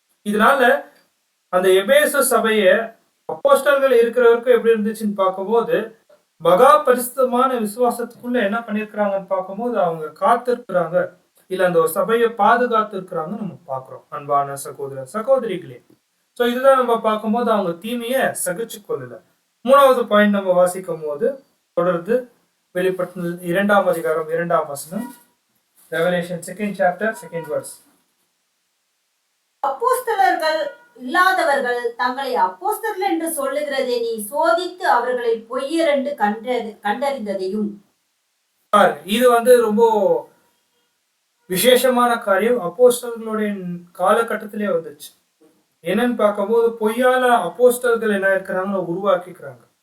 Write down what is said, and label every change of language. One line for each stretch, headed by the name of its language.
Tamil: இதனால அந்த எபேசு சபைய அப்போஸ்தலர்கள் இருக்கிற வரைக்கும் எப்படி இருந்துச்சுன்னு பார்க்கும்போது மகா பரிசுத்தமான விசுவாசத்துக்குள்ள என்ன பண்ணிருக்கிறாங்கன்னு பார்க்கும்போது அவங்க காத்திருக்கிறாங்க, இல்ல அந்த ஒரு சபையை பாதுகாத்து இருக்கிறாங்கன்னு நம்ம பாக்குறோம். அன்பான சகோதர சகோதரிகளே, சோ இதுதான் நம்ம பார்க்கும்போது அவங்க தீமையை சகிச்சு கொள்ளல. 3வது பாயிண்ட் நம்ம வாசிக்கும் போது தொடர்ந்து வெளிப்படுத்தல் 2ஆம் அதிகாரம் 2ஆம் வசனம்.
English: Revelation 2nd chapter 2nd verse.
Tamil: அப்போஸ்தலர்கள் இல்லாதவர்கள் தங்களை அப்போஸ்தலர்கள் என்று சொல்லுகிறதை நீ சோதித்து அவர்களை பொய்யர் என்று கண்டறிந்ததையும். இது வந்து ரொம்ப விசேஷமான காரியம். அப்போஸ்தலர்களுடைய காலகட்டத்திலே வந்துச்சு. என்னன்னு பார்க்கும்போது பொய்யால அப்போஸ்தலர்கள் என்ன இருக்கிறாங்க உருவாக்கிக்கிறாங்க.